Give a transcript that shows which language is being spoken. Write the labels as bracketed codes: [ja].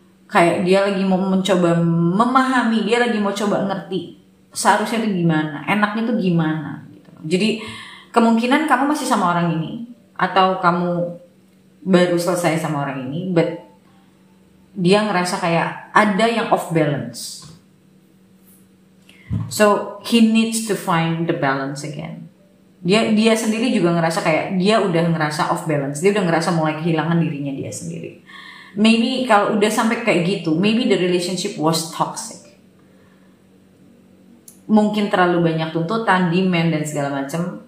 [id] Kayak dia lagi mau mencoba memahami, dia lagi mau coba ngerti seharusnya tuh gimana, enaknya tuh gimana gitu. Jadi kemungkinan kamu masih sama orang ini atau kamu baru selesai sama orang ini, but dia ngerasa kayak ada yang off balance. [en] So he needs to find the balance again. [id] Dia sendiri juga ngerasa kayak dia udah ngerasa off balance. Dia udah ngerasa mulai kehilangan dirinya dia sendiri. [en] Maybe [id] kalau udah sampai kayak gitu, [en] maybe the relationship was toxic. [id] Mungkin terlalu banyak tuntutan, demand dan segala macam.